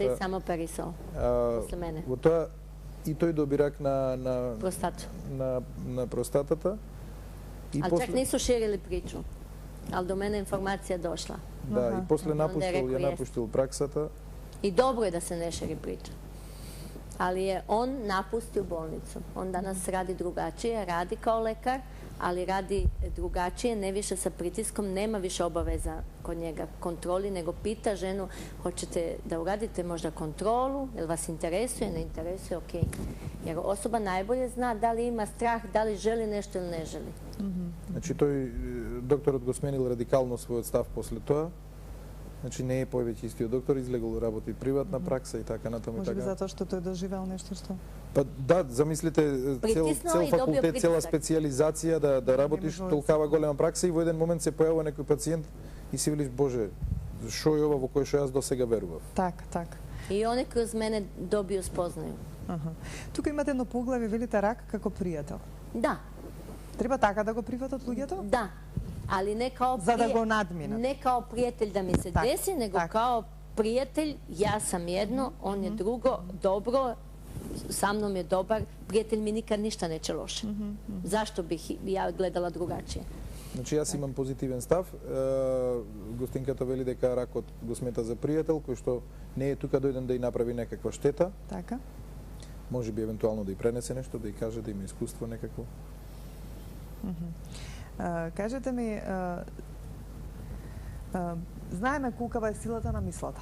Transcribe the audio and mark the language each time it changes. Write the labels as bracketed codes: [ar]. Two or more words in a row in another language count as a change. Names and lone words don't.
[mk] се само перисол после мене. Во тоа и тој доби рак на простатата. [sr] А чак нису ширили причу. Ал до мене информација дошла. [mk] Да, и после ја напуштил праксата. И добро е да се не шири прича. [sr] Ali je on napustio bolnicu. On danas radi drugačije, radi kao lekar, ali radi drugačije, ne više sa pritiskom, nema više obaveza kod njega kontroli, nego pita ženu hoćete da uradite možda kontrolu, jel vas interesuje, ne interesuje, ok. Jer osoba najbolje zna da li ima strah, da li želi nešto ili ne želi. [mk] Значи тој докторот го сменил радикално својот став после тоа. Значи не е повеќе истиот доктор, излегол работи приватна пракса и така натаму и така. Може би затоа што тој доживеал нешто што? Па да, замислите цел факултет, цела специализација да работиш толкава голема пракса и во еден момент се појавува некој пациент и си велиш боже, шо е ова во кој што јас досега верував. Так. [sr] И они кроз мене добио спознају. [mk] Тука имате едно поглавје, велите рак како пријател. Да. Треба така да го прифатат луѓето? Да. [sr] Ali ne kao [mk] за да го надмина. [sr] Ne kao prijatelj da mi se desi, nego kao prijatelj, ja sam jedno, on je drugo, dobro, sa mnom je dobar, prijatelj mi nikad ništa neće loše. Zašto bih ja gledala drugačije? [mk] Значи јас имам позитивен став. Гостинката вели дека ракот го смета за пријател кој што не е тука дојден да и направи некаква штета. Така. Може би евентуално да и пренесе нешто, да и каже, да има искуство некакво. Кажете ми, знаеме колкава е силата на мислата.